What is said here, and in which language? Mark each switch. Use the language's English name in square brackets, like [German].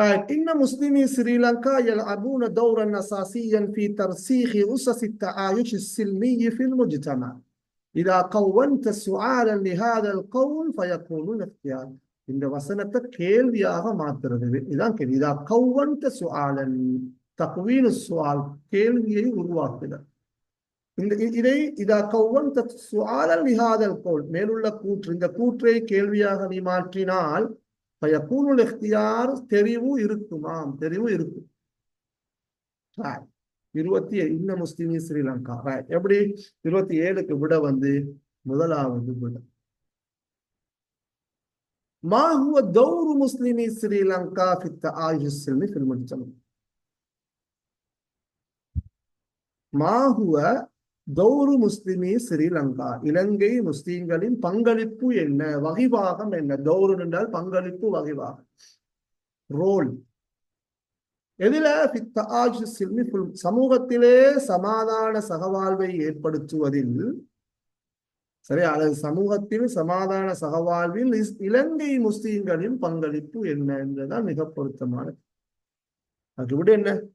[Arabic] إن مسلمي سريلانكا يلعبون دورا أساسيا في ترسيخ أسس التعايش السلمي في المجتمع. إذا قونت سؤالا لهذا القول فيكون الاختيار. [Tamil] இந்த வசனத்தை கேள்வியாக மாத்துறது இதான் கேள்வி. [Arabic] இதா கௌவன்த சுஆலன், [Tamil] தக்வீனு சுஆல், கேள்வியை உருவாக்குதல். இதை [Arabic] இதா கௌவன்த சுஆலன் லிஹாதல் கௌல், [Tamil] மேலுள்ள கூற்று, இந்த கூற்றை கேள்வியாக நீ மாற்றினால் [Arabic] ஃபயகூனுல் இக்தியார், [Tamil] தெரிவு இருக்குமாம், தெரிவு இருக்கும். 27 [Arabic] இன்ன முஸ்லிமி ஸ்ரீலங்கா. [Tamil] எப்படி? 27க்கு விட வந்து முதலாவது விட [Arabic] ما هو دور مسلمي سريلانكا في التعايش السلمي في المجتمع. ما هو دور مسلمي سريلانكا, [Tamil] இலங்கை முஸ்லிம்களின் பங்களிப்பு என்ன, வகிபாகம் என்ன? தௌரு என்றால் பங்களிப்பு, வகிபாகம், ரோல். எதில? [Arabic] في التعايش السلمي, [Tamil] சமூகத்திலே சமாதான சகவாழ்வை ஏற்படுத்துவதில், சரி, அல்லது சமூகத்தில் சமாதான சகவாழ்வில் இலங்கை முஸ்லிம்களின் பங்களிப்பு என்ன என்றுதான் மிக பொருத்தமானது. அது விட என்ன?